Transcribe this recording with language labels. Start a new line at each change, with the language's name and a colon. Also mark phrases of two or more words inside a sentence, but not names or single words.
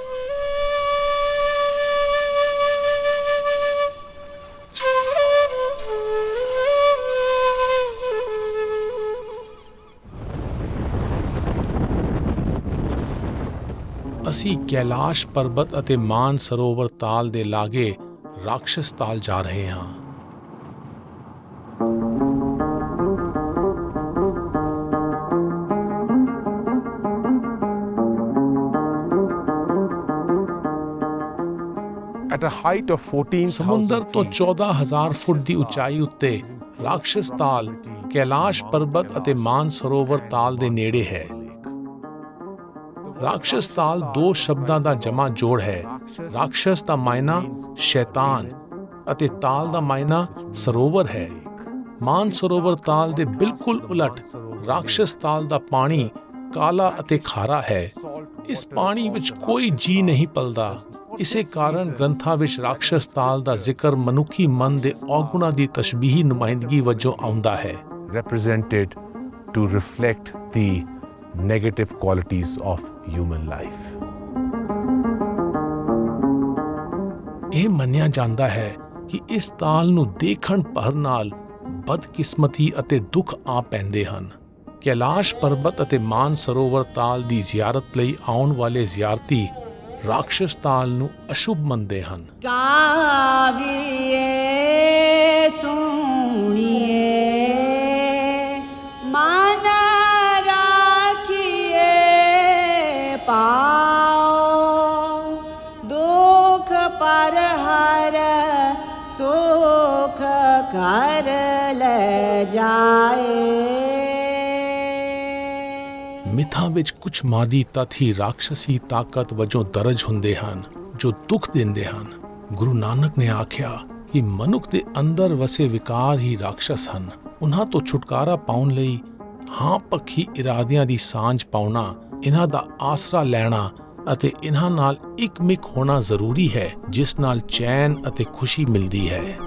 Punjabi: ਅਸੀਂ ਕੈਲਾਸ਼ ਪਰਬਤ ਅਤੇ ਮਾਨ ਸਰੋਵਰ ਤਾਲ ਦੇ ਲਾਗੇ ਰਾਖਸ਼ਸ ਤਾਲ ਜਾ ਰਹੇ ਹਾਂ।
English: at a height of 14,000
Punjabi: ਸਮੁੰਦਰ ਤੋਂ
English: feet.
Punjabi: 14,000 ਫੁੱਟ ਦੀ ਉਚਾਈ ਉੱਤੇ ਰਾਖਸ਼ਸ ਤਾਲ ਕੈਲਾਸ਼ ਪਰਬਤ ਅਤੇ ਮਾਨ ਸਰੋਵਰ ਤਾਲ ਦੇ ਨੇੜੇ ਹੈ। ਰਾਖਸ਼ਸ ਤਾਲ ਦੋ ਸ਼ਬਦਾਂ ਦਾ ਜਮਾ ਜੋੜ ਹੈ। ਰਾਖਸ਼ਸ ਦਾ ਮਾਇਨਾ ਸ਼ੈਤਾਨ ਅਤੇ ਤਾਲ ਦਾ ਮਾਇਨਾ ਸਰੋਵਰ ਹੈ। ਮਾਨ ਸਰੋਵਰ ਤਾਲ ਦੇ ਬਿਲਕੁਲ ਉਲਟ ਰਾਖਸ਼ਸ ਤਾਲ ਦਾ ਪਾਣੀ ਕਾਲਾ ਅਤੇ ਖਾਰਾ ਹੈ। ਇਸ ਪਾਣੀ ਵਿੱਚ ਕੋਈ ਜੀ ਨਹੀਂ ਪਲਦਾ ਇਸੇ ਕਾਰਨ ਗ੍ਰੰਥਾਂ ਵਿੱਚ ਰਾਖਸ਼ ਤਾਲ ਦਾ ਜ਼ਿਕਰ ਮਨੁੱਖੀ ਮਨ ਦੇ ਔਗੁਣਾਂ ਦੀ ਤਸ਼ਬੀਹੀ ਨੁਮਾਇੰਦਗੀ ਵਜੋਂ ਆਉਂਦਾ ਹੈ।
English: represented to reflect the negative qualities of human life.
Punjabi: ਇਹ ਮੰਨਿਆ ਜਾਂਦਾ ਹੈ ਕਿ ਇਸ ਤਾਲ ਨੂੰ ਦੇਖਣ ਭਰ ਨਾਲ ਬਦਕਿਸਮਤੀ ਅਤੇ ਦੁੱਖ ਆ ਪੈਂਦੇ ਹਨ। ਕੈਲਾਸ਼ ਪਰਬਤ ਅਤੇ ਮਾਨ ਸਰੋਵਰ ਤਾਲ ਦੀ ਜ਼ਿਆਰਤ ਲਈ ਆਉਣ ਵਾਲੇ ਜ਼ਿਆਰਤੀ ਰਾਖਸ਼ ਤਾਲ ਨੂੰ ਅਸ਼ੁਭ ਮੰਨਦੇ ਹਨ। ਗਾਵੀਏ ਸੁਣੀਏ ਮਨ ਰਾਖੀਏ ਪਾਓ ਦੁਖ ਪਰ ਹਰ ਸੁਖ ਕਰ ਲੈ ਜਾਏ। ਮਿਥਾਂ ਵਿੱਚ ਕੁਝ ਮਾਦੀ ਤੱਤ ਹੀ ਰਾਖਸ਼ੀ ਤਾਕਤ ਵਜੋਂ ਦਰਜ ਹੁੰਦੇ ਹਨ ਜੋ ਦੁੱਖ ਦਿੰਦੇ ਹਨ। ਗੁਰੂ ਨਾਨਕ ਨੇ ਆਖਿਆ ਕਿ ਮਨੁੱਖ ਦੇ ਅੰਦਰ ਵਸੇ ਵਿਕਾਰ ਹੀ ਰਾਖਸ਼ ਹਨ। ਉਹਨਾਂ ਤੋਂ ਛੁਟਕਾਰਾ ਪਾਉਣ ਲਈ ਹਾਂ ਪੱਖੀ ਇਰਾਦਿਆਂ ਦੀ ਸਾਂਝ ਪਾਉਣਾ, ਇਹਨਾਂ ਦਾ ਆਸਰਾ ਲੈਣਾ ਅਤੇ ਇਹਨਾਂ ਨਾਲ ਇਕਮਿਕ ਹੋਣਾ ਜ਼ਰੂਰੀ ਹੈ, ਜਿਸ ਨਾਲ ਚੈਨ ਅਤੇ ਖੁਸ਼ੀ ਮਿਲਦੀ ਹੈ।